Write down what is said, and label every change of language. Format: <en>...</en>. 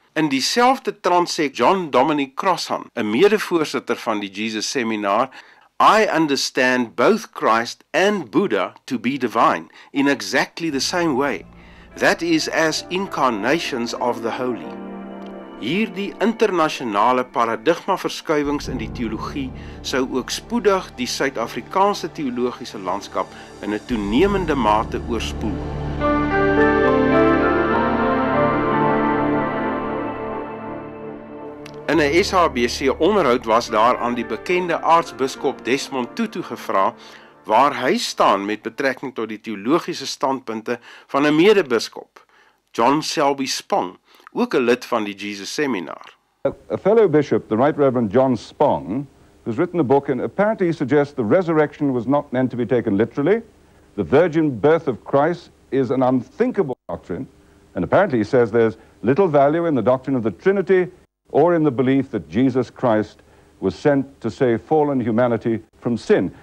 <af>In dieselfde trant sê John Dominic Crossan, 'n mede-voorsitter van die Jesus Seminar,</af> <en>"I understand both Christ and Buddha to be divine in exactly the same way. That is as incarnations of the holy."</en> <af>Hierdie internasionale paradigmaverskuiwings in die teologie sou ook spoedig die Suid-Afrikaanse teologiese landskap in 'n toenemende mate oorspoel. In 'n SABC onderhoud was daar aan die bekende aartsbiskop Desmond Tutu gevra waar hy staan met betrekking tot die teologiese standpunte van 'n mede-biskop, John Selby Spong, ook 'n lid van die Jesus Seminar.</af> <en>A fellow bishop, the Right Reverend John Spong, who's written a book and apparently suggests the resurrection was not meant to be taken literally. The virgin birth of Christ is an unthinkable doctrine, and apparently he says there's little value in the doctrine of the Trinity or in the belief that Jesus Christ was sent to save fallen humanity from sin.</en>